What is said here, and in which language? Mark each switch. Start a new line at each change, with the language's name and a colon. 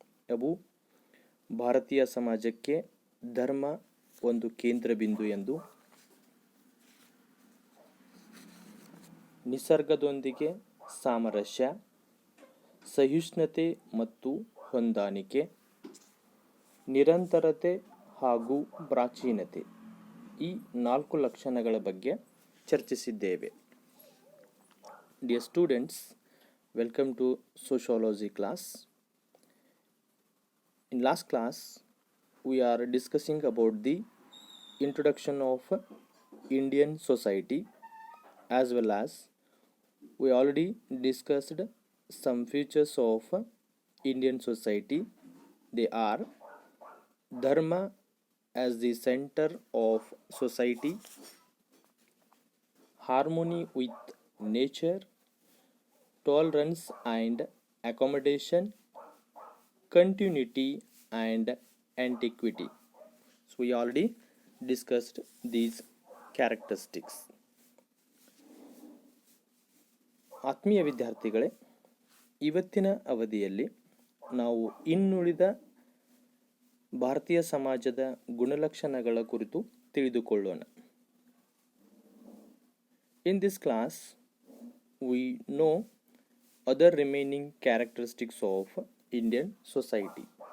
Kannada: ಅವು ಭಾರತೀಯ ಸಮಾಜಕ್ಕೆ ಧರ್ಮ ಒಂದು ಕೇಂದ್ರ ಬಿಂದು ಎಂದು, ನಿಸರ್ಗದೊಂದಿಗೆ ಸಾಮರಸ್ಯ, ಸಹಿಷ್ಣುತೆ ಮತ್ತು ಹೊಂದಾಣಿಕೆ, ನಿರಂತರತೆ ಹಾಗೂ ಪ್ರಾಚೀನತೆ, ಈ 4 ಲಕ್ಷಣಗಳ ಬಗ್ಗೆ ಚರ್ಚಿಸಿದ್ದೇವೆ.
English: Dear students, welcome to sociology class. In last class, we are discussing about the introduction of Indian society, as well as we already discussed some features of Indian society. They are dharma as the center of society, harmony with nature, tolerance and accommodation, continuity and antiquity. So we already discussed these characteristics.
Kannada: ಆತ್ಮೀಯ ವಿದ್ಯಾರ್ಥಿಗಳೇ, ಇವತ್ತಿನ ಅವಧಿಯಲ್ಲಿ ನಾವು ಇನ್ನುಳಿದ ಭಾರತೀಯ ಸಮಾಜದ ಗುಣಲಕ್ಷಣಗಳ ಕುರಿತು ತಿಳಿದುಕೊಳ್ಳೋಣ.
English: In this class, we know other remaining characteristics of Indian society.